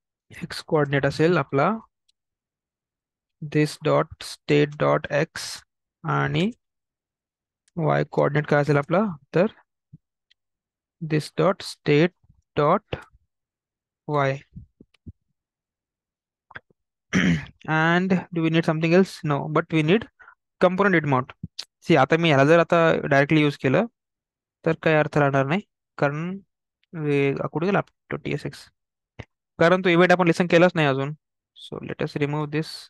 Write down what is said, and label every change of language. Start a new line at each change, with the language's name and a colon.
Marathi: X coordinate असेल आपला दिस dot state dot x. आणि वाय कोऑर्डिनेट काय असेल आपला, तर दिस dot state dot Y.
English: And do we need something else? No, but we need component it mount.
Marathi: C आता मी ह्याला जर आता डायरेक्टली यूज केलं तर काही अर्थ राहणार नाही. कारण कुठे गेला तो टी एस एक्स, कारण तो इव्हेंट आपण लिसन केलाच नाही अजून.
English: So let us remove this.